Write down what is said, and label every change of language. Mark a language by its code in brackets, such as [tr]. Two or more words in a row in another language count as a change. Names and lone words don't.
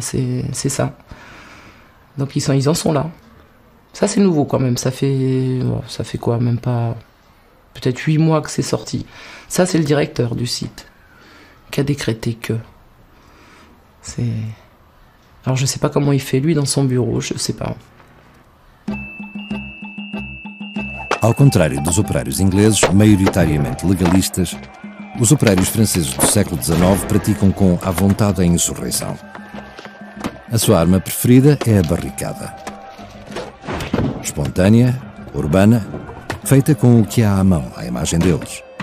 [fr] C'est ça. Donc ils en sont là. Ça c'est nouveau quand même. Ça fait quoi, même pas peut-être 8 mois que c'est sorti. Ça c'est le directeur du site qui a décrété que. Alors je sais pas comment il fait lui dans son bureau, je sais pas. [pt] Ao contrário dos operários ingleses, maioritariamente legalistas, os operários franceses do século XIX praticam com à vontade a insurreição. A sua arma preferida é a barricada. Espontânea, urbana, feita com o que há à mão, à imagem deles.